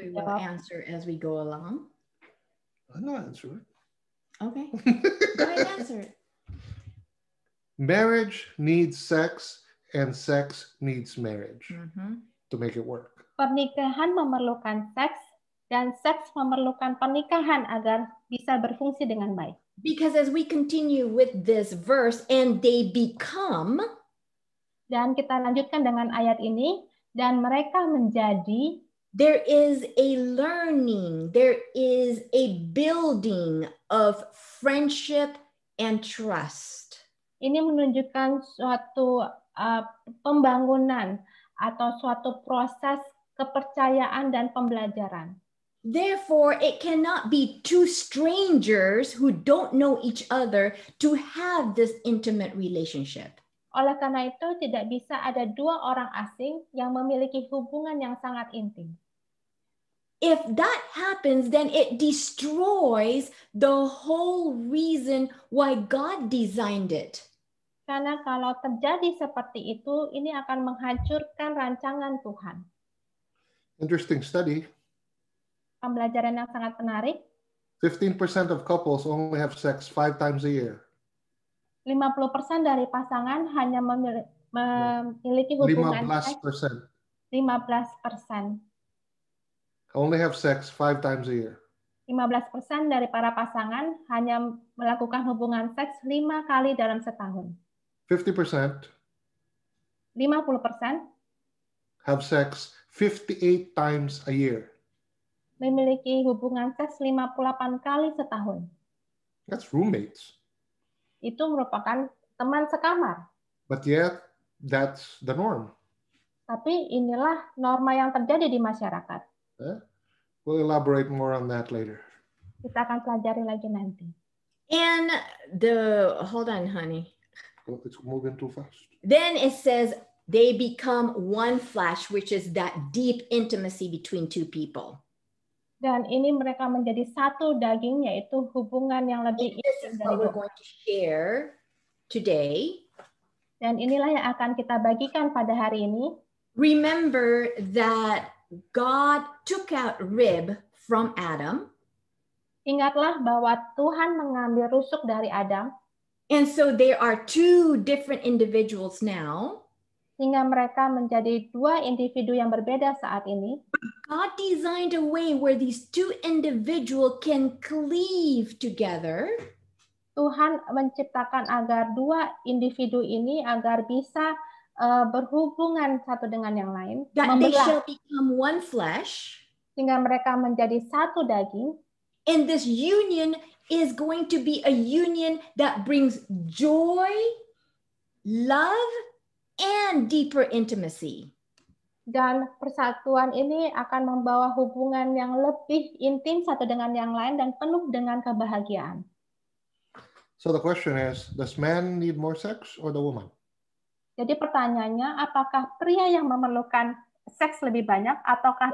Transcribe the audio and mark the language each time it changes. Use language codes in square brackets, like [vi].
[en] we will answer as we go along. I'm not answering. Okay. Go ahead and answer it. Marriage needs sex and sex needs marriage to make it work. [id] Pernikahan memerlukan seks dan seks memerlukan pernikahan agar bisa berfungsi dengan baik. [en] Because as we continue with this verse, and they become. [id] Dan kita lanjutkan dengan ayat ini, dan mereka menjadi. [en] There is a learning, there is a building of friendship and trust. [id] Ini menunjukkan suatu pembangunan atau suatu proses kepercayaan dan pembelajaran. [en] Therefore, it cannot be two strangers who don't know each other to have this intimate relationship. [id] Oleh karena itu, tidak bisa ada dua orang asing yang memiliki hubungan yang sangat intim. [en] If that happens, then it destroys the whole reason why God designed it. [id] Karena kalau terjadi seperti itu, ini akan menghancurkan rancangan Tuhan. [en] Interesting study. [id] Pembelajaran yang sangat menarik. [en] 15% of couples only have sex 5 times a year. [id] 50% dari pasangan hanya memiliki hubungan seks 15%. [en] Only have sex 5 times a year. [id] 15% dari para pasangan hanya melakukan hubungan seks 5 kali dalam setahun. [en] 50% [id] 50% [en] have sex 58 times a year. [id] Memiliki hubungan seks 58 kali setahun. [en] That's roommates. [id] Itu merupakan teman sekamar. [en] But yet, that's the norm. [id] Tapi inilah norma yang terjadi di masyarakat. [en] We'll elaborate more on that later. [id] Kita akan pelajari lagi nanti. [en] And hold on, honey. It's moving too fast. Then it says they become one flesh, which is that deep intimacy between two people. [id] Dan ini mereka menjadi satu daging, yaitu hubungan yang lebih [en] And this is [id] intim dari [en] we're [id] dua. [en] going to share today. [id] Dan inilah yang akan kita bagikan pada hari ini. [en] Remember that God took out rib from Adam. [id] Ingatlah bahwa Tuhan mengambil rusuk dari Adam, [en] And so there are two different individuals now. [id] sehingga mereka menjadi dua individu yang berbeda saat ini. [en] God designed a way where these two individuals can cleave together. [id] Tuhan menciptakan agar dua individu ini agar bisa berhubungan satu dengan yang lain, [en] That they [id] membelah, [en] shall become one flesh. [id] sehingga mereka menjadi satu daging. [en] And this union is going to be a union that brings joy, love, and deeper intimacy. [id] Dan persatuan ini akan membawa hubungan yang lebih intim satu dengan yang lain dan penuh dengan kebahagiaan. [en] So the question is, does man need more sex or the woman? [id] Jadi pertanyaannya, apakah pria yang memerlukan seks lebih banyak ataukah